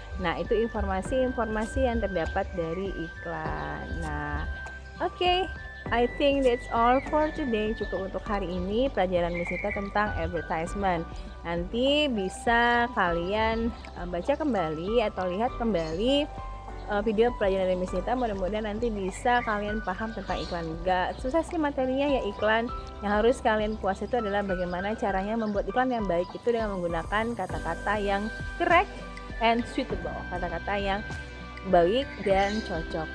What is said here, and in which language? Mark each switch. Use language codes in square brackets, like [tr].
[id] Nah, itu informasi-informasi yang terdapat dari iklan. Nah, oke. [en] I think that's all for today. [id] Cukup untuk hari ini pelajaran Miss Nita tentang advertisement. Nanti bisa kalian baca kembali atau lihat kembali video pelajaran dari Miss Nita. Mudah-mudahan nanti bisa kalian paham tentang iklan. Gak susah sih materinya ya iklan. Yang harus kalian kuasai itu adalah bagaimana caranya membuat iklan yang baik itu dengan menggunakan kata-kata yang [en] correct and suitable, [id] kata-kata yang baik dan cocok.